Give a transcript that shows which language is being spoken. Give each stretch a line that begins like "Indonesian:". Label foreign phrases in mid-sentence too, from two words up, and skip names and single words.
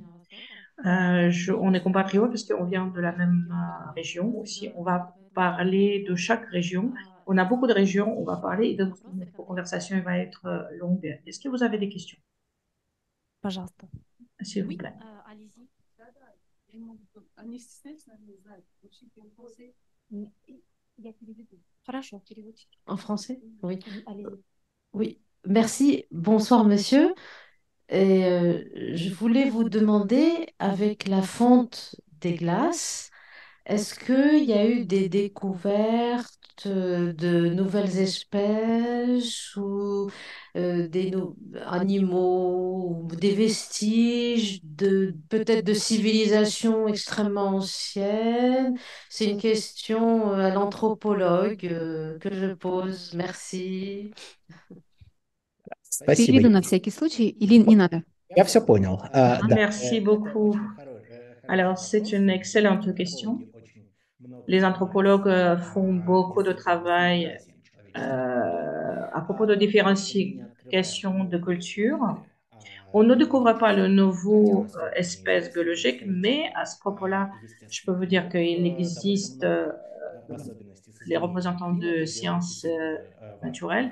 French: On est compatriotes parce qu'on vient de la même région aussi. On va parler de chaque région. On a beaucoup de régions, on va parler et donc notre conversation va être longue. Est-ce que vous avez des questions?
Russian: Пожалуйста.
French: S'il vous plaît. Allez-y.
Russian: Хорошо, переводчик.
French: En français? Oui. Allez-y. Oui. Merci. Bonsoir, monsieur. Et je voulais vous demander, avec la fonte des glaces, est-ce qu'il y a eu des découvertes de nouvelles espèces ou animaux, ou des vestiges de peut-être de civilisations extrêmement anciennes? C'est une question à l'anthropologue que je pose. Merci.
Russian: Спасибо. Переведу на всякий случай или не надо? Я все понял. Да.
French: Merci beaucoup. Alors, c'est une excellente question. Les anthropologues font beaucoup de travail à propos de différenciation de culture. On ne découvre pas le nouveau espèce biologique, mais à ce propos-là, je peux vous dire qu'il existe les représentants de sciences naturelles.